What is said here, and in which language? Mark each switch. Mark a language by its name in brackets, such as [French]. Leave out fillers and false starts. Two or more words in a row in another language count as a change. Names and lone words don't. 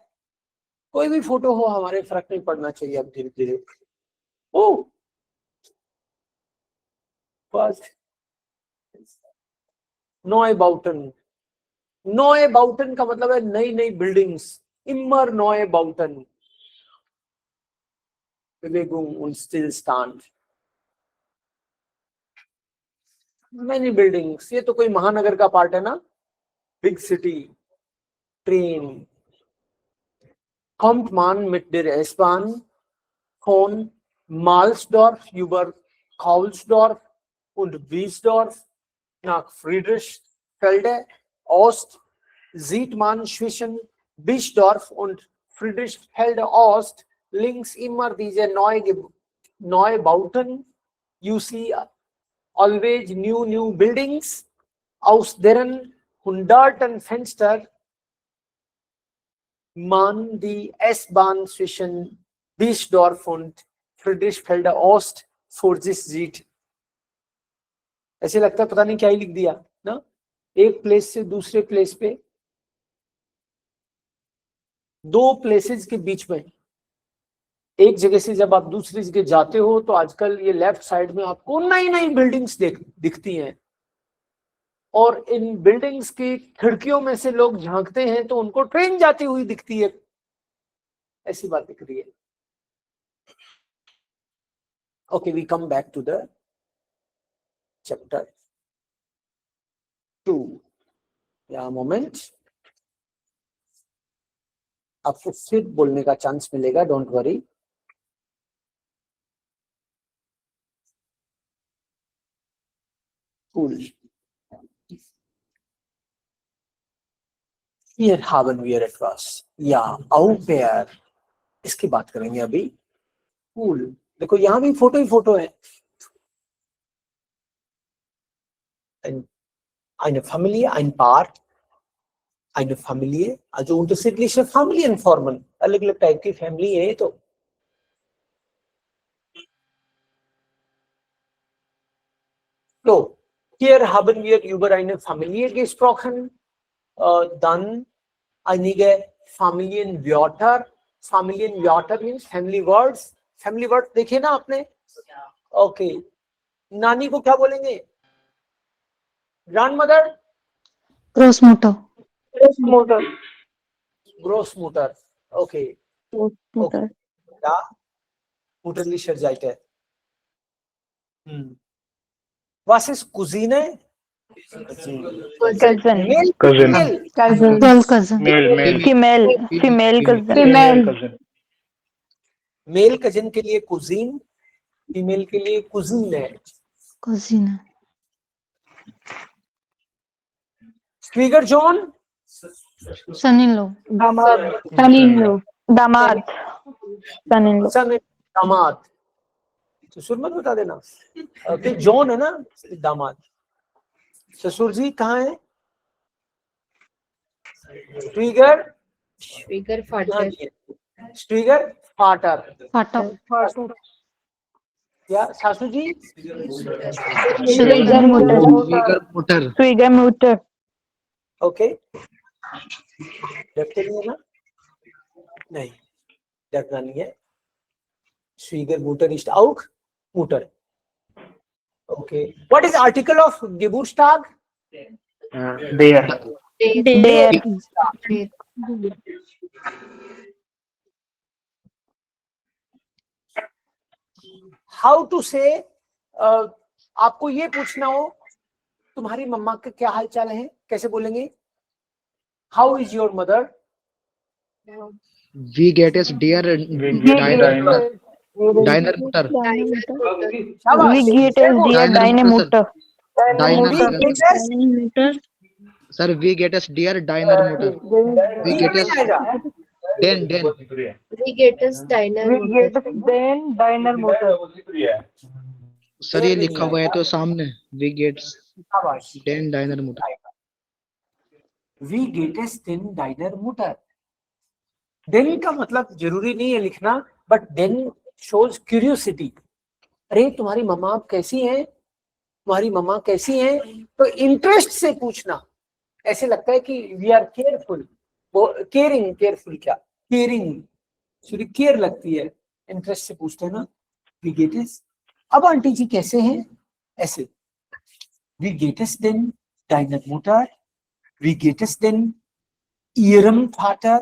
[Hindi] कोई भी फोटो हो, हमारे फर्क नहीं पड़ना चाहिए. अब धीरे धीरे. ओ फर्स्ट नॉयबाउटन. नॉयबाउटन का मतलब है नई नई बिल्डिंग्स. [German] Immer Neubauten. Bewegung und Stillstand. [English] Many buildings. [Hindi] ये तो कोई महानगर का पार्ट है ना. [English] Big city. Train. [German] Kommt man mit der S-Bahn von Mahlsdorf über Kaulsdorf und Wiesdorf nach Friedrichsfelde Ost, sieht man zwischen Bischdorf und Friedrichsfelde-Ost links immer diese Neubauten. [English] You see always new buildings, [German] aus deren hunderten Fenster man die S-Bahn zwischen Bischdorf und Friedrichsfelde-Ost vor sich sieht. [Hindi] ऐसे लगता है पता नहीं क्या ही लिख दिया ना, एक प्लेस से दूसरे प्लेस पे, दो प्लेसेस के बीच में, एक जगह से जब आप दूसरी जगह जाते हो तो आजकल ये लेफ्ट साइड में आपको नई नई बिल्डिंग्स दिखती हैं, और इन बिल्डिंग्स की खिड़कियों में से लोग झांकते हैं तो उनको ट्रेन जाती हुई दिखती है, ऐसी बात दिख रही है. [English] Okay, we come back to the chapter 2. [Hindi] या मोमेंट, आपको फिर बोलने का चांस मिलेगा, [English] don't worry. Cool. [German] Hier haben wir etwas. Ja, au pair. [Hindi] इसकी बात करेंगे अभी. [English] Cool. [Hindi] देखो यहाँ भी फोटो ही फोटो है. [German] Eine Familie, ein Paar, eine Familie, also unterschiedliche Familienformen, [Hindi] अलग अलग टाइप की फैमिली है. [German] तो hier haben wir über eine Familie gesprochen, dann einige Familienwörter. [English] Familienwörter means family words. Family words [Hindi] देखे ना आपने? Okay. नानी को क्या बोलेंगे? [English] Grandmother? [German] Großmutter. Großmutter. Okay. Großmutter. Ja. Mutterlicher Seite. Was ist Cousine? [English] Cousin. Male. Cousin. Cousin. Girl cousin. Male. Female cousin. Female cousin. [Hindi] मेल कजिन के लिए कुजीन, फीमेल के लिए कुजीन है. [German] Cousine. Schwieger Sohn, [English] Son-in-law. Son-in-law. दामाद. Son-in-law. [Hindi] सन दामाद. ससुर मत बता देना. ओके, जॉन है ना दामाद. ससुर जी कहाँ है? [German] Schwieger Vater. Schwieger Vater. Vater. [Hindi] या सासू जी? [German] Schwiegermutter. Schwiegermutter. [Hindi] ओके, डरते नहीं है ना? नहीं, डरना नहीं है. [German] Schwiegermutter ist auch Mutter. [English] Okay. What is article of Geburtstag? There. How to say? [Hindi] आपको ये पूछना हो तुम्हारी मम्मा का क्या हाल चाल है, कैसे बोलेंगे? [English] How is your mother? [German] Wie geht es dir, deiner Mutter? Wie geht es dir, deine Mutter? Sir, wie geht es dir, deiner Mutter? Wie geht es den? Wie geht es deiner Mutter? [Hindi] सर ये लिखा हुआ है तो सामने [German] wie geht's den deiner Mutter. Wie geht es denn deiner Mutter? [Hindi] Den का मतलब जरूरी नहीं है लिखना, [English] बट den shows curiosity. [Hindi] अरे तुम्हारी मम्मा कैसी हैं? तुम्हारी मम्मा कैसी हैं? तो इंटरेस्ट से पूछना. ऐसे लगता है कि [English] we are careful. [Hindi] वो केयरफुल क्या? केयरिंग, थोड़ी केयर लगती है. इंटरेस्ट से पूछते हैं ना. [German] Wie geht es? [Hindi] अब आंटी जी कैसे हैं? ऐसे. [German] Wie geht es denn deiner Mutter? Wie geht es denn ihrem Vater?